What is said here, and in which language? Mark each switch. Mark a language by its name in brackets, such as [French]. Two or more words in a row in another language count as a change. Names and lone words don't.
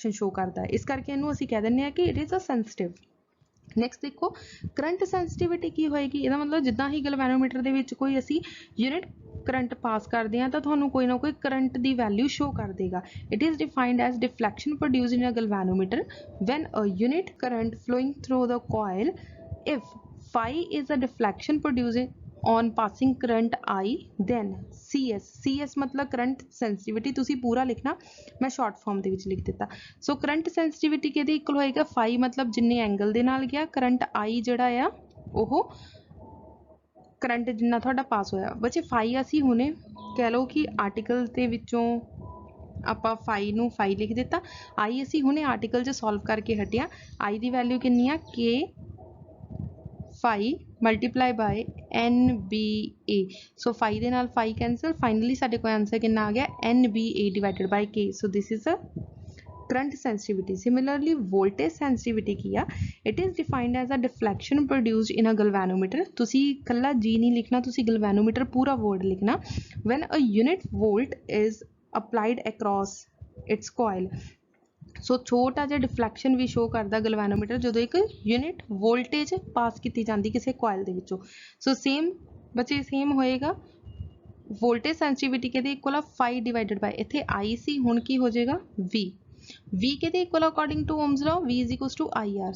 [Punjabi] ਇਸ ਕਰਕੇ ਇਨੂੰ ਅਸੀਂ ਕਹਿ ਦਿੰਦੇ ਆ ਕਿ [English] it is a sensitive. [Punjabi] ਨੈਕਸਟ ਦੇਖੋ [English] current sensitivity [Punjabi] ਕੀ ਹੋਏਗੀ, ਇਹਦਾ ਮਤਲਬ ਜਿੱਦਾਂ ਹੀ ਗਲਵੈਨੋਮੀਟਰ ਦੇ ਵਿੱਚ ਕੋਈ ਅਸੀਂ [English] unit current pass [Punjabi] ਕਰਦੇ ਹਾਂ ਤਾਂ ਤੁਹਾਨੂੰ ਕੋਈ ਨਾ ਕੋਈ ਕਰੰਟ ਦੀ ਵੈਲਿਊ ਸ਼ੋ ਕਰ ਦੇਗਾ। [English] It is defined as deflection produced in a galvanometer when a unit current flowing through the coil if phi is a deflection produced on passing current I then CS मतलब current sensitivity [Punjabi] ਤੁਸੀਂ ਪੂਰਾ ਲਿਖਣਾ, ਮੈਂ ਸ਼ਾਰਟ ਫਾਰਮ ਦੇ ਵਿੱਚ ਲਿਖ ਦਿੱਤਾ। ਸੋ [English] current sensitivity [Punjabi] ਕਿਹਦੇ ਇਕੁਅਲ ਹੋਏਗਾ, ਫਾਈ ਮਤਲਬ ਜਿੰਨੇ ਐਂਗਲ ਦੇ ਨਾਲ ਗਿਆ, ਕਰੰਟ I ਜਿਹੜਾ ਆ ਉਹ ਕਰੰਟ ਜਿੰਨਾ ਤੁਹਾਡਾ ਪਾਸ ਹੋਇਆ। ਬੱਚੇ ਫਾਈ ਅਸੀਂ ਹੁਣੇ ਕਹਿ ਲਓ ਕਿ ਆਰਟੀਕਲ ਦੇ ਵਿੱਚੋਂ ਆਪਾਂ ਫਾਈ ਨੂੰ ਫਾਈ ਲਿਖ ਦਿੱਤਾ, I ਅਸੀਂ ਹੁਣੇ ਆਰਟੀਕਲ 'ਚ ਸੋਲਵ ਕਰਕੇ ਹਟਿਆ। I ਦੀ ਵੈਲਿਊ ਕਿੰਨੀ ਆ, K ਫਾਈ [English] multiply by [Punjabi] NBA। ਸੋ ਫਾਈ ਦੇ ਨਾਲ ਫਾਈ ਕੈਂਸਲ, ਫਾਈਨਲੀ ਸਾਡੇ ਕੋਲ ਆਂਸਰ ਕਿੰਨਾ ਆ ਗਿਆ, NBA [English] divided by [Punjabi] K। [English] so this is a करंट sensitivity। Similarly voltage sensitivity ਕੀ ਆ, it is defined as a deflection produced in a galvanometer। [Punjabi] ਤੁਸੀਂ ਕੱਲਾ G ਨਹੀਂ ਲਿਖਣਾ, ਤੁਸੀਂ galvanometer ਪੂਰਾ word ਲਿਖਣਾ। [English] when a unit volt is applied across its coil। [Punjabi] ਸੋ ਛੋਟਾ ਜਿਹਾ ਡਿਫਲੈਕਸ਼ਨ ਵੀ ਸ਼ੋ ਕਰਦਾ ਗਲਵੈਨੋਮੀਟਰ ਜਦੋਂ ਇੱਕ [English] unit voltage [Punjabi] ਪਾਸ ਕੀਤੀ ਜਾਂਦੀ ਕਿਸੇ ਕੋਇਲ ਦੇ ਵਿੱਚੋਂ। ਸੋ ਸੇਮ ਬੱਚੇ ਸੇਮ ਹੋਏਗਾ, [English] voltage sensitivity [Punjabi] ਕਿਹਦੇ ਇਕੁਅਲ ਆ, ਫਾਈ [English] divided by [Punjabi] ਇੱਥੇ I ਸੀ, ਹੁਣ ਕੀ ਹੋ ਜਾਏਗਾ V ਕਿਹਦੇ ਇਕੁਅਲ [English] according to Ohm's law, V is equal to IR.